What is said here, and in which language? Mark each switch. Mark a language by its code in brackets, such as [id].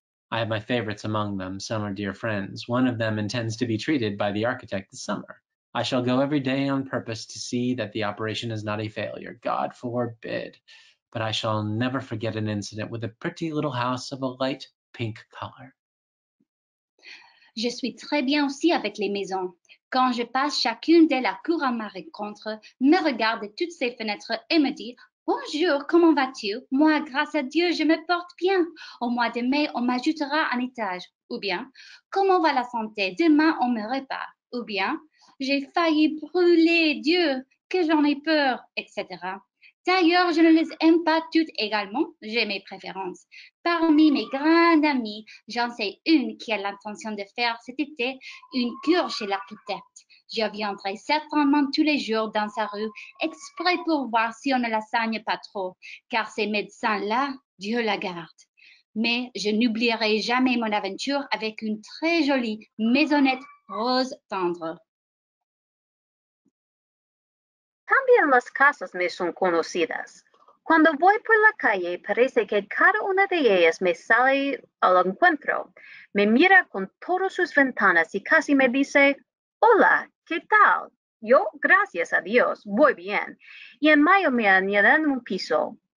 [en] I have my favorites among them. Some are dear friends. One of them intends to be treated by the architect this summer. I shall go every day on purpose to see that the operation is not a failure. God forbid. But I shall never forget an incident with a pretty little house of a light pink color. [fr] Je suis très bien aussi avec les maisons. Quand je passe chacune de la cour à ma rencontre, me regarde de toutes ses fenêtres et me dit « Bonjour, comment vas-tu? Moi, grâce à Dieu, je me porte bien. Au mois de mai, on m'ajoutera un étage. » Ou bien « Comment va la santé? Demain, on me répare. » Ou bien « J'ai failli brûler, Dieu, que j'en ai peur, etc. » D'ailleurs, je ne les aime pas toutes également, j'ai mes préférences. Parmi mes grandes amies, j'en sais une qui a l'intention de faire cet été une cure chez l'architecte. Je viendrai certainement tous les jours dans sa rue, exprès pour voir si on ne la saigne pas trop, car ces médecins-là, Dieu la garde. mais je n'oublierai jamais mon aventure avec une très jolie maisonnette rose tendre. [es] También las casas me son conocidas. Cuando voy por la calle, parece que cada una de ellas me sale al encuentro. Me mira con todas sus ventanas y casi me dice, hola, ¿qué tal? Yo, gracias a Dios, voy bien. Y en mayo me añaden un piso.